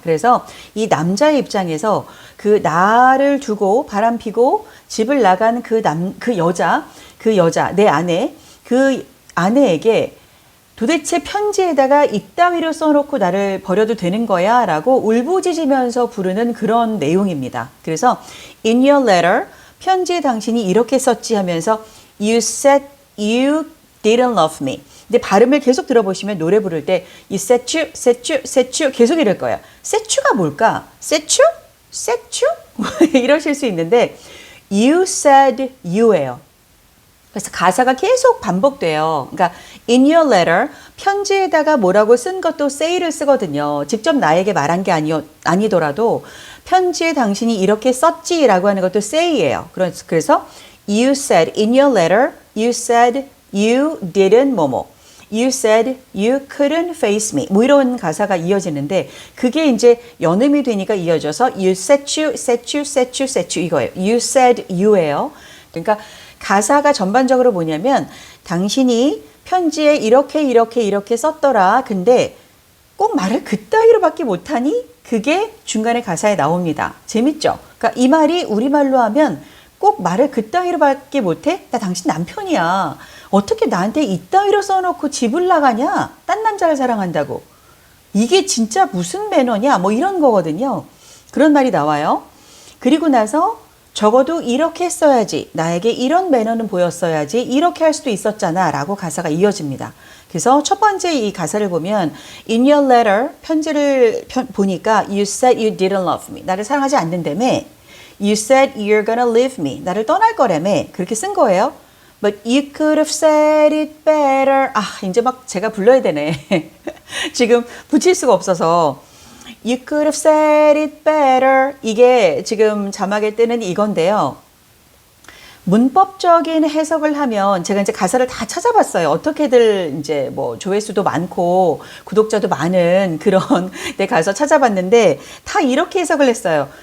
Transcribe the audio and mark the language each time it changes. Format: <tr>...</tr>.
<ko>그래서 이 남자의 입장에서 그 나를 두고 바람 피고 집을 나간 그 여자, 내 아내, 그 아내에게 도대체 편지에다가 이따위로 써놓고 나를 버려도 되는 거야? 라고 울부짖으면서 부르는 그런 내용입니다. 그래서 in your letter, 편지에 당신이 이렇게 썼지 하면서</ko> <en>you said you didn't love me.</en> <ko>근데 발음을 계속 들어보시면 노래 부를 때</ko> <en>you said you, said you, said you</en> <ko>계속 이럴 거예요.</ko> <en>said you가</en> <ko>뭘까?</ko> <en>said you? said you?</en> <ko>이러실 수 있는데 you said you예요. 그래서 가사가 계속 반복돼요. 그러니까 in your letter, 편지에다가 뭐라고 쓴 것도 say를 쓰거든요. 직접 나에게 말한 게 아니더라도 편지에 당신이 이렇게 썼지라고 하는 것도 say예요. 그래서</ko> <en>you said in your letter, you said you didn't 뭐뭐. You said you couldn't face me.</en> <ko>뭐 이런 가사가 이어지는데 그게 이제 연음이 되니까 이어져서</ko> <en>you said you, said you,</en> <ko>said you, said you 이거예요.</ko> <en>You said you예요.</en> <ko>그러니까 가사가 전반적으로 뭐냐면 당신이 편지에 이렇게 썼더라. 근데 꼭 말을 그따위로밖에 못하니 그게 중간에 가사에 나옵니다. 재밌죠? 그러니까 이 말이 우리말로 하면 꼭 말을 그따위로밖에 못해? 나 당신 남편이야. 어떻게 나한테 이따위로 써놓고 집을 나가냐? 딴 남자를 사랑한다고. 이게 진짜 무슨 매너냐? 뭐 이런 거거든요. 그런 말이 나와요. 그리고 나서 적어도 이렇게 했어야지. 나에게 이런 매너는 보였어야지. 이렇게 할 수도 있었잖아. 라고 가사가 이어집니다. 그래서 첫 번째 이 가사를 보면 in your letter, 편지를 보니까</ko> <en>you said you didn't love me.</en> <ko>나를 사랑하지 않는다며.</ko> <en>You said you're gonna leave me.</en> <ko>나를 떠날 거라며. 그렇게 쓴 거예요.</ko> <en>But you could have said it better.</en> <ko>아, 이제 막 제가 불러야 되네. 지금 붙일 수가 없어서.</ko> <en>You could have said it better.</en> <ko>이게 지금 자막에 뜨는 이건데요. 문법적인 해석을 하면 제가 이제 가사를 다 찾아봤어요. 어떻게들 이제 뭐 조회수도 많고 구독자도 많은 그런 데 가서 찾아봤는데 다 이렇게 해석을 했어요.</ko>